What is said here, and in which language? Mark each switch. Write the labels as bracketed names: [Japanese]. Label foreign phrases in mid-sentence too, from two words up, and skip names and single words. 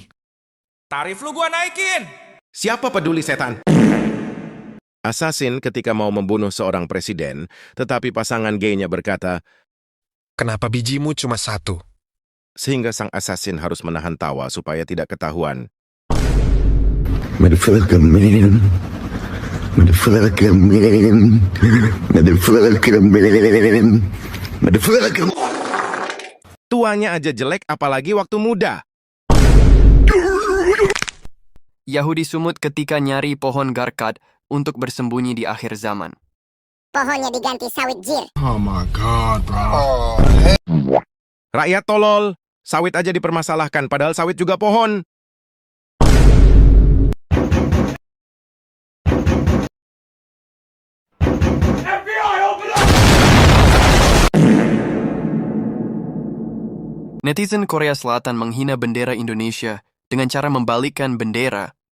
[Indonesian] Tarif lu gua naikin. Siapa peduli setan? Assassin ketika mau membunuh seorang presiden, tetapi pasangan gaynya berkata, "Kenapa bijimu cuma satu?" Sehingga sang assassin harus menahan tawa supaya tidak ketahuan. [English] Motherfucker, man. Motherfucker, man. Motherfucker, man. Motherfucker. [Indonesian] Tuanya aja jelek apalagi waktu muda. Yahudi sumut ketika nyari pohon garkat untuk bersembunyi di akhir zaman. Pohonnya diganti sawit jir. [English] Oh my god, bro. [Indonesian] Rakyat tolol, sawit aja dipermasalahkan padahal sawit juga pohon. Netizen Korea Selatan menghina bendera Indonesia dengan cara membalikkan bendera.